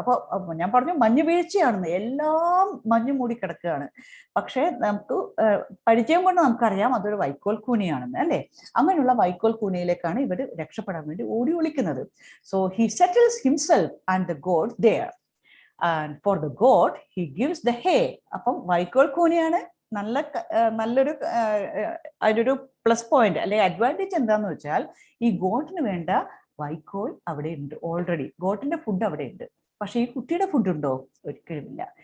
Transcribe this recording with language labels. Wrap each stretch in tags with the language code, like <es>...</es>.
<ml>അപ്പൊ ഞാൻ പറഞ്ഞു മഞ്ഞ് വീഴ്ചയാണെന്ന്, എല്ലാം മഞ്ഞ് മൂടിക്കിടക്കുകയാണ്. പക്ഷെ നമുക്ക് പരിചയം കൊണ്ട് നമുക്കറിയാം അതൊരു വൈക്കോൽ കൂനയാണെന്ന്, അല്ലെ? അങ്ങനെയുള്ള വൈക്കോൽ കൂനയിലേക്കാണ് ഇവർ രക്ഷപ്പെടാൻ വേണ്ടി ഓടി ഒളിക്കുന്നത്.</ml> <en>So he settles himself and the goat there. And for the goat he gives the hay.</en> <ml>അപ്പം വൈക്കോൽ കൂനയാണ്, നല്ലൊരു അതിലൊരു പ്ലസ് പോയിന്റ് അല്ലെ അഡ്വാൻറ്റേജ് എന്താന്ന് വെച്ചാൽ ഈ ഗോട്ടിന് വേണ്ട വൈക്കോൽ അവിടെ ഉണ്ട് ഓൾറെഡി. ഗോട്ടിന്റെ ഫുഡ് അവിടെ ഉണ്ട്. പക്ഷെ ഈ കുട്ടിയുടെ ഫുഡ് ഉണ്ടോ? ഒരിക്കലുമില്ല.</ml>